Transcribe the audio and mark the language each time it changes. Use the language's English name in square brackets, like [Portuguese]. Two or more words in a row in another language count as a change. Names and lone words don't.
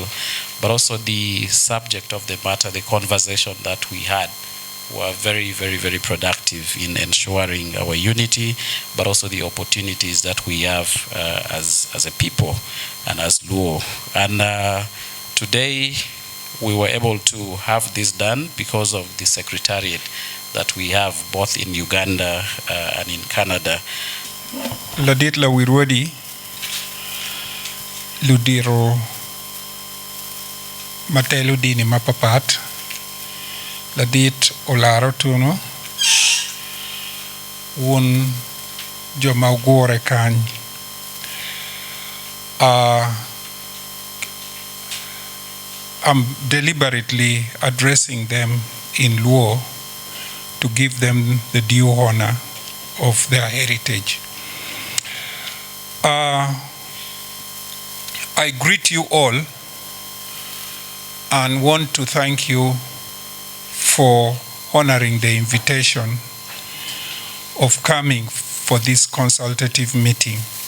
[English] But also the subject of the matter, the conversation that we had, were very, very, very productive in ensuring our unity, but also the opportunities that we have as a people and as Luo. And today, we were able to have this done because of the secretariat that we have both in Uganda and in Canada. [Acoli] Ladit la wirwadi ludiro matelu dini mapapat ladit olaro tuno won joma gore kany [English] I'm deliberately addressing them in Luo to give them the due honor of their heritage. I greet you all and want to thank you for honoring the invitation of coming for this consultative meeting.